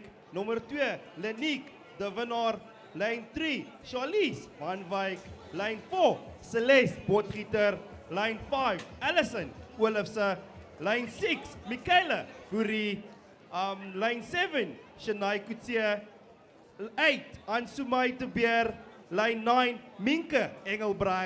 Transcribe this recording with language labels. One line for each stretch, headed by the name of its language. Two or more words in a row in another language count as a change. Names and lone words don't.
Afrikaans: Nummer 2, Lenique de Winnaar.
English: Line 3, Charlize Van Wyk. Line 4, Celeste Potgieter. Line 5, Alison Olofse. Line 6, Michaela Fourie. Line 7, Shania Coetzee. 8, Ansumai de Beer. Line 9, Minke Engelbrag.